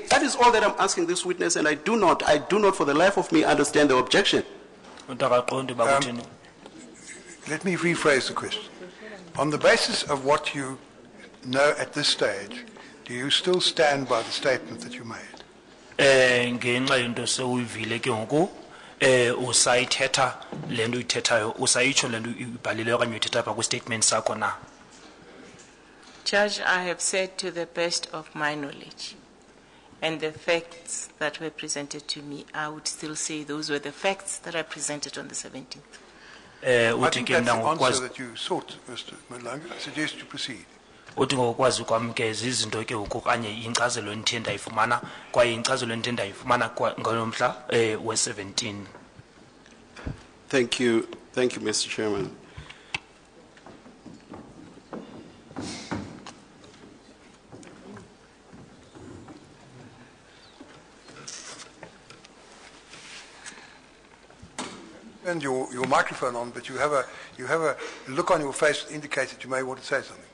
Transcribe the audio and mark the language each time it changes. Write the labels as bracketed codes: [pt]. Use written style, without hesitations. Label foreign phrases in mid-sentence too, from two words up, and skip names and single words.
[en] That is all that I'm asking this witness, and I do not for the life of me understand the objection. Let me rephrase the question. On the basis of what you know at this stage, do you still stand by the statement that you made? [xh] ngenxa yento sewuyivile ke ngoku usayithetha le nto uyithethayo usayitsho le nto ibhalileyo okanye uyithetha apha kwistatement sakho na. [en] Judge, I have said to the best of my knowledge, and the facts that were presented to me, I would still say those were the facts that I presented on the 17th. I think that's the answer that you sought, Mr. Madlanga. I suggest you proceed. [xh] uthi ngokwazi kwam ke zizinto ke okanye inkcazelo endithe ndayifumana kwaye inkcazelo endithe ndayifumana ngalo mhla we-17. [en] Thank you, Mr. Chairman. And your microphone on, but you have a look on your face that indicates that you may want to say something.